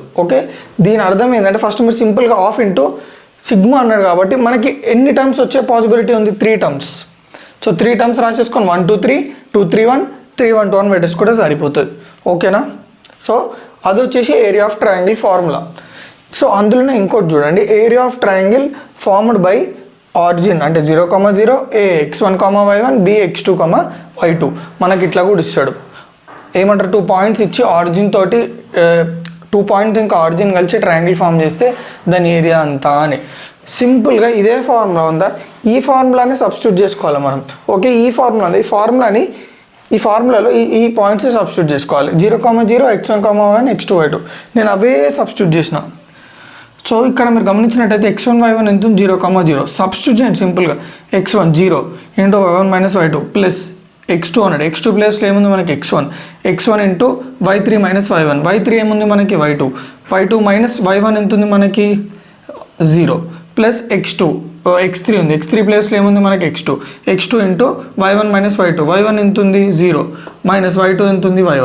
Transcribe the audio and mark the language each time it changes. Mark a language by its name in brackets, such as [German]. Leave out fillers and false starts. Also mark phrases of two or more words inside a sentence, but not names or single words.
[Telugu] ఓకే, దీని అర్థం ఏంటంటే ఫస్ట్ మీరు సింపుల్గా [English] half into sigma [Telugu] అన్నాడు కాబట్టి మనకి ఎన్ని టర్మ్స్ వచ్చే పాసిబిలిటీ ఉంది, 3 టర్మ్స్. సో 3 టర్మ్స్ రాసేసుకొని 1 2 3 2 3 1 3 1 2 1 పెట్టేసుకుంటే సరిపోతుంది. ఓకేనా, సో అది వచ్చేసి [English] area of triangle formula. [Telugu] సో అందులోనే ఇంకోటి చూడండి, [English] area of triangle formed by origin [Telugu] అంటే 0 0 a x1 y1 b x2 y2. మనకి ఇట్లా కూడా ఇస్తాడు, ఏమంటారు 2 పాయింట్స్ ఇచ్చి ఆరిజిన్ తోటి 2 పాయింట్స్ ఇంకా ఆరిజిన్ కలిసి [English] triangle form [Telugu] చేస్తే దాని ఏరియా అంతా అని. సింపుల్గా ఇదే ఫార్ములా ఉందా, ఈ [English] formulaని substitute [Telugu] చేసుకోవాలి మనం. ఓకే, ఈ ఫార్ములాలో ఈ [English] points substitute [Telugu] చేసుకోవాలి. 0 0 x1 y1 x2 y2. నేను అవే సబ్స్టిట్యూట్ చేసిన. సో ఇక్కడ మీరు గమనించినట్టయితే x1 y1 ఎంత ఉంది 0, 0 సబ్స్టిట్యూట్ చేయండి సింపుల్గా [English] x1 0 into y1 minus y2 plus x2 [Telugu] అన్నాడు. x2 ప్లేస్లో ఏముంది మనకి [English] x1 into y3 minus y1, y3 [Telugu] ఏముంది మనకి [English] y2 minus y1 [Telugu] ఎంత ఉంది మనకి [English] 0 plus x3 [Telugu] ఉంది, x3 ప్లేస్లో ఏముంది మనకి [English] x2 into y1 minus y1 [Telugu] ఎంత ఉంది [English] 0 minus y2 [Telugu] ఎంత ఉంది y1.